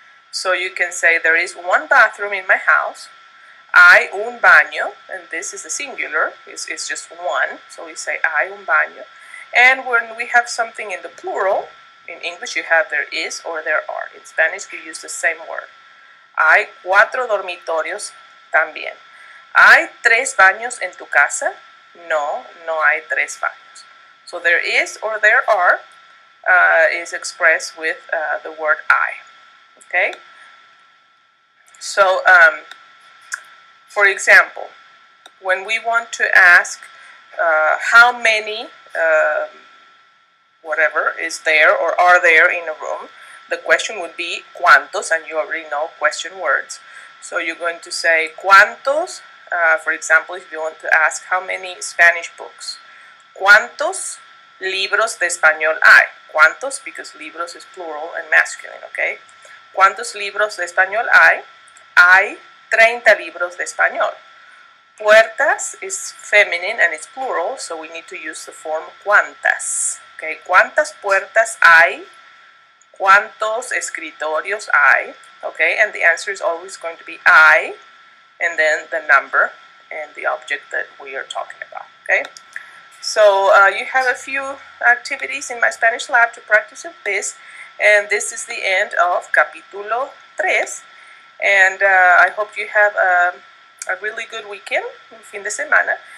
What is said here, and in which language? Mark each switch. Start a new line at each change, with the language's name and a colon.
English: So you can say there is one bathroom in my house.
Spanish: Hay un baño,
English: and this is a singular, it's just one, so we say
Spanish: hay un baño.
English: And when we have something in the plural, in English you have there is or there are. In Spanish we use the same word.
Spanish: Hay 4 dormitorios también. ¿Hay 3 baños en tu casa? No, no hay 3 baños.
English: So there is or there are is expressed with the word I. Okay? So, for example, when we want to ask how many whatever is there or are there in a room, the question would be cuántos, and you already know question words. So you're going to say cuántos, for example, if you want to ask how many Spanish books.
Spanish: ¿Cuántos libros de español hay? ¿Cuántos?
English: Because libros is plural and masculine, okay?
Spanish: ¿Cuántos libros de español hay? Hay 30 libros de español.
English: Puertas is feminine and it's plural, so we need to use the form cuántas.
Spanish: Okay, ¿cuántas puertas hay? ¿Cuántos escritorios hay?
English: Okay, and the answer is always going to be I, and then the number and the object that we are talking about. Okay, so you have a few activities in my Spanish lab to practice with this, and this is the end of Capítulo 3, and I hope you have a really good weekend,
Spanish: fin de semana.